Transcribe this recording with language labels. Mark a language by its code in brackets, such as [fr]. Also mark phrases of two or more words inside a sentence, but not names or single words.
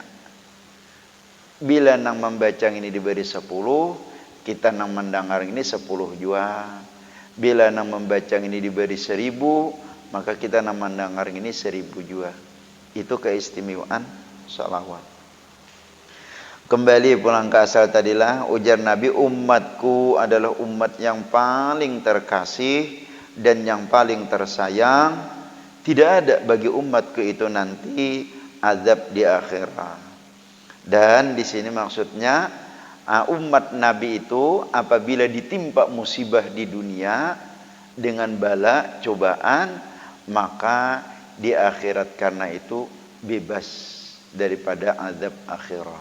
[bjn] Bila nang membaca ini diberi 10, kita nang mendengar ini 10 jua. Bila nang membaca ini diberi 1000, maka kita nang mendengar ini 1000 jua. Itu keistimewaan salawat. Kembali pulang ke asal tadilah, ujar Nabi, [id] umatku adalah umat yang paling terkasih dan yang paling tersayang. Tidak ada bagi umatku itu nanti azab di akhirat. Dan di sini maksudnya Umat Nabi itu apabila ditimpa musibah di dunia dengan bala, cobaan, maka di akhirat karena itu bebas daripada azab akhirat.